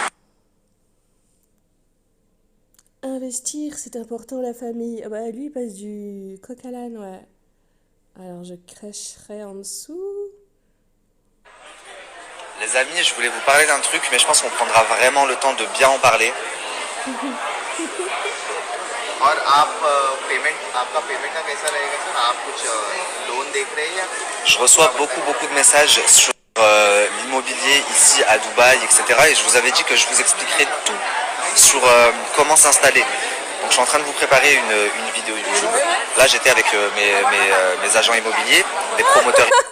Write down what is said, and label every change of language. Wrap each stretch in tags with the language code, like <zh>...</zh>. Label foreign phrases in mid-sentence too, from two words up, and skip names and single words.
<fr>Investir, c'est important la famille. Ah bah lui il passe du coq à l'âne, ouais. Alors je crècherai en dessous. Les amis, je voulais vous parler d'un truc, mais je pense qu'on prendra vraiment le temps de bien en parler.</fr> <hi>और आप पेमेंट आपका पेमेंट का कैसा रहेगा सर आप कुछ लोन देख रहे हैं या</hi> <fr>Je reçois beaucoup de messages sur l'immobilier ici à Dubaï, etc. Et je vous avais dit que je vous expliquerai tout sur comment s'installer. Donc je suis en train de vous préparer une vidéo YouTube. Là j'étais avec mes agents immobiliers, des promoteurs.</fr>